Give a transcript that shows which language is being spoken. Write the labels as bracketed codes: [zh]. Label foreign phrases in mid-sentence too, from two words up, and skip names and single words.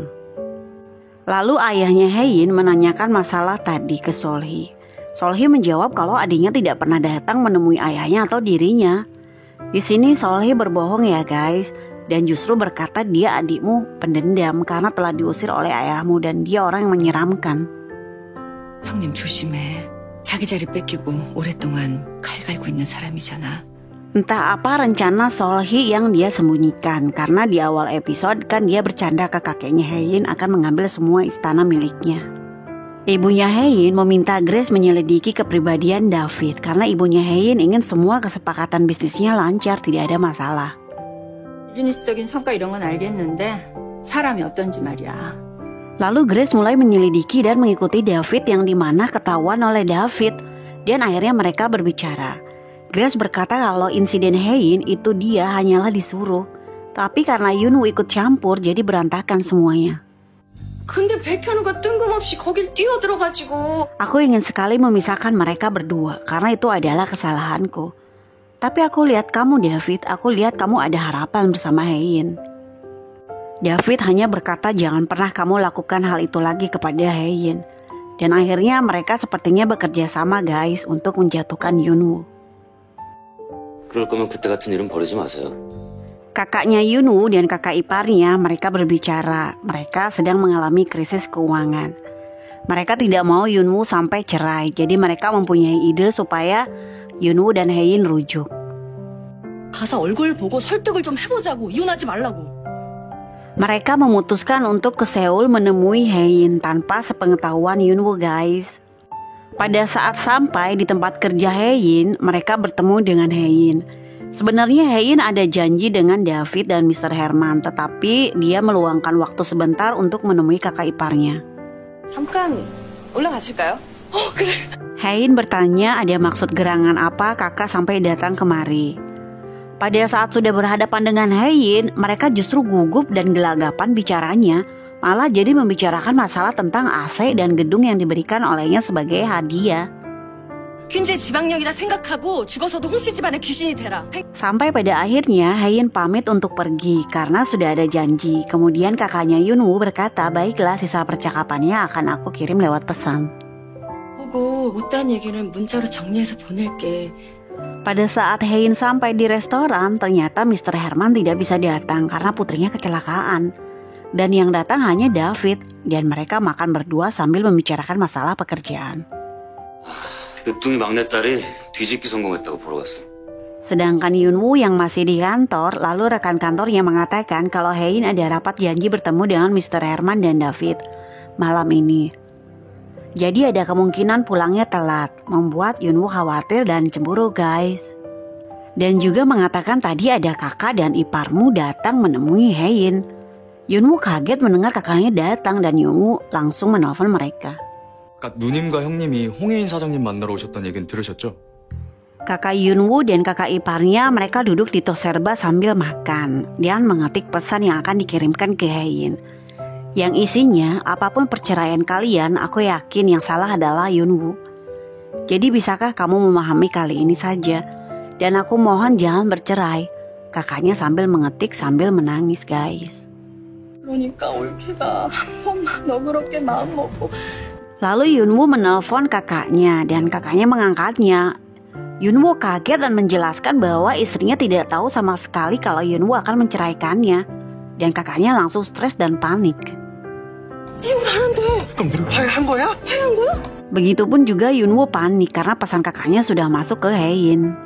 [id] Lalu ayahnya Hein menanyakan masalah tadi ke Solhi. Solhi menjawab kalau adiknya tidak pernah datang menemui ayahnya atau dirinya. Di sini Solhi berbohong ya guys, dan justru berkata dia adikmu pendendam karena telah diusir oleh ayahmu dan dia orang yang menyeramkan. [ko] 형님 조심해. 자기 자리 뺏기고 오랫동안 칼 갈고 있는 사람이잖아. [id] Entah apa rencana Solhi yang dia sembunyikan, karena di awal episode kan dia bercanda ke kakeknya Hein akan mengambil semua istana miliknya. Ibunya Hein meminta Grace menyelidiki kepribadian David karena ibunya Hein ingin semua kesepakatan bisnisnya lancar, tidak ada masalah. [ko] 비즈니스적인 성과 이런 건 알겠는데 사람이 어떤지 말이야. [id] Lalu Grace mulai menyelidiki dan mengikuti David yang dimana ketahuan oleh David. Dan akhirnya mereka berbicara. Grace berkata kalau insiden Hein itu dia hanyalah disuruh. Tapi karena Yunwoo ikut campur jadi berantakan semuanya. [ko] 근데 백현우가 뜬금없이 거길 뛰어들어가지고. [id] Aku ingin sekali memisahkan mereka berdua karena itu adalah kesalahanku. Tapi aku lihat kamu David, aku lihat kamu ada harapan bersama Hein. David hanya berkata jangan pernah kamu lakukan hal itu lagi kepada Hein. Dan akhirnya mereka sepertinya bekerja sama guys untuk menjatuhkan Yunwoo. [ko] 그럴 거면 그때 같은 일은 버리지 마세요. [id] Kakaknya Yunwoo dan kakak iparnya mereka berbicara. Mereka sedang mengalami krisis keuangan. Mereka tidak mau Yunwoo sampai cerai. Jadi mereka mempunyai ide supaya Yunwoo dan Hein rujuk. [ko] 가서 얼굴 보고 설득을 좀 해보자고. 이혼하지 말라고. [id] Mereka memutuskan untuk ke Seoul menemui Hein tanpa sepengetahuan Yunwoo guys. Pada saat sampai di tempat kerja Hein, mereka bertemu dengan Hein. Sebenarnya Hein ada janji dengan David dan Mr. Herman, tetapi dia meluangkan waktu sebentar untuk menemui kakak iparnya. [ko] 잠깐 올라가실까요? 그래. [id] Hein bertanya ada maksud gerangan apa kakak sampai datang kemari. Pada saat sudah berhadapan dengan Hein, mereka justru gugup dan gelagapan bicaranya, malah jadi membicarakan masalah tentang AC dan gedung yang diberikan olehnya sebagai hadiah. [ko] 퀸즈의 지방령이라 생각하고 죽어서도 홍씨 집안의 귀신이 되라. [id] Sampai pada akhirnya Hein pamit untuk pergi karena sudah ada janji. Kemudian kakaknya Yunwoo berkata, baiklah sisa percakapannya akan aku kirim lewat pesan. [ko] 보고 못한 얘기는 문자로 정리해서 보낼게. [id] Pada saat Hein sampai di restoran, ternyata Mr. Herman tidak bisa datang karena putrinya kecelakaan. Dan yang datang hanya David, dan mereka makan berdua sambil membicarakan masalah pekerjaan. [ko] 늦둥이 막내딸이 뒤집기 성공했다고 보러 왔어. [id] Sedangkan Yunwoo yang masih di kantor, lalu rekan kantornya mengatakan kalau Hein ada rapat janji bertemu dengan Mr. Herman dan David malam ini. Jadi ada kemungkinan pulangnya telat, membuat Yunwoo khawatir dan cemburu guys. Dan juga mengatakan tadi ada kakak dan iparmu datang menemui Hein. Yunwoo kaget mendengar kakaknya datang dan Yunwoo langsung menelpon mereka. [ko] 누님과 형님이 홍혜인 사장님 만나러 오셨다는 얘기는 들으셨죠? [id] Kakak Yunwoo dan kakak iparnya mereka duduk di tos serba sambil makan dan mengetik pesan yang akan dikirimkan ke Hein. Yang isinya, apapun perceraian kalian, aku yakin yang salah adalah Yunwoo. Jadi bisakah kamu memahami kali ini saja? Dan aku mohon jangan bercerai. Kakaknya sambil mengetik sambil menangis guys. [ko] 그러니까 올케가 한 번만 너그럽게 마음 먹고. [id] Lalu Yunwoo menelpon kakaknya dan kakaknya mengangkatnya. Yunwoo kaget dan menjelaskan bahwa istrinya tidak tahu sama sekali kalau Yunwoo akan menceraikannya. Dan kakaknya langsung stres dan panik. Begitupun juga Yunwoo panik karena pesan kakaknya sudah masuk ke Hein.